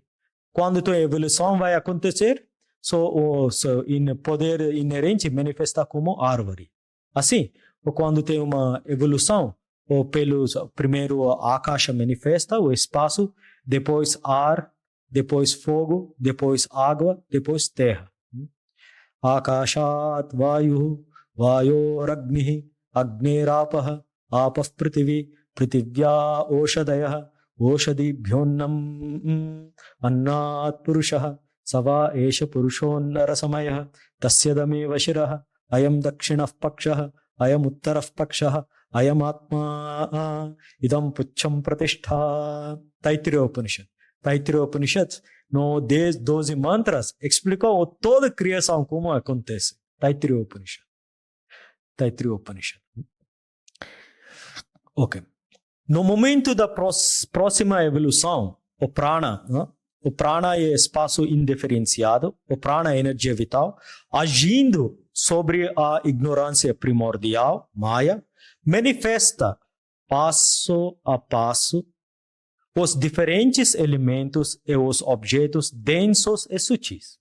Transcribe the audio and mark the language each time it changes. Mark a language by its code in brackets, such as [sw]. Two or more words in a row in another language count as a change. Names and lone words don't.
[pt] Quando a evolução vai acontecer, o poder inerente manifesta como árvore. Assim, quando tem uma evolução, primeiro a Akasha manifesta o espaço, depois ar, depois fogo, depois água, depois terra. [sa] Akashat vayu, vayoragnihi, agnerapah, apah prithvi, prithivya oshadayah, oshadibhyonnam, annat purushah, sava esha purushonnarasamayah, tasyadameva shirah, ayam dakshinah pakshah, ayam uttarah pakshah, ayam atma, idam pucham pratishtha. [pt] Taittiriya Upanishad. Taittiriya Upanishad, no 12 mantras, explicou toda a criação, como acontece. Taittiriya Upanishad. Taittiriya Upanishad. Ok. No momento da próxima evolução, o prana é espaço indiferenciado, o prana é energia vital, agindo sobre a ignorância primordial, Maya, manifesta passo a passo os diferentes elementos e os objetos densos e sutis.